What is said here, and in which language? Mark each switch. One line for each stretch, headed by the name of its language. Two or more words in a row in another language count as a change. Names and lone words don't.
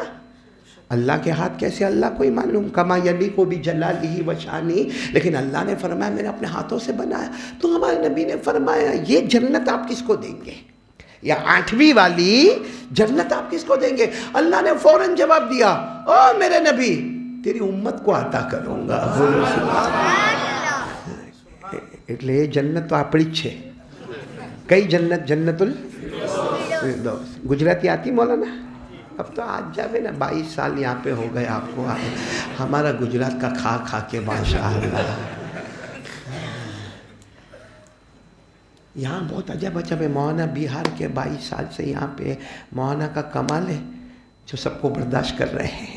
Urdu: اللہ کے ہاتھ کیسے اللہ کو ہی معلوم،
Arabic: کما یلیق بجلالہ و شانہ،
Urdu: لیکن اللہ نے فرمایا میں نے اپنے ہاتھوں سے بنایا. تو ہمارے نبی نے فرمایا یہ جنت آپ کس کو دیں گے، یا 8ویں والی جنت آپ کس کو دیں گے؟ اللہ نے فوراً جواب دیا، او میرے نبی تیری امت کو عطا کروں گا.
Gujarati: એટલે એ જન્નત તો આપણી જ છે. કઈ જન્નત? જન્નતુલ ફિરદૌસ.
Urdu: گجراتی آتی مولانا؟ اب تو آج جاوے نا 22 سال یہاں پہ ہو گئے آپ کو. ہمارا گجرات کا کھا کھا کے ماشاءاللہ. یہاں بہت عجب عجب ہے. مولانا بہار کے 22 سال سے یہاں پہ. مولانا کا کمال ہے جو سب کو برداشت کر رہے ہیں.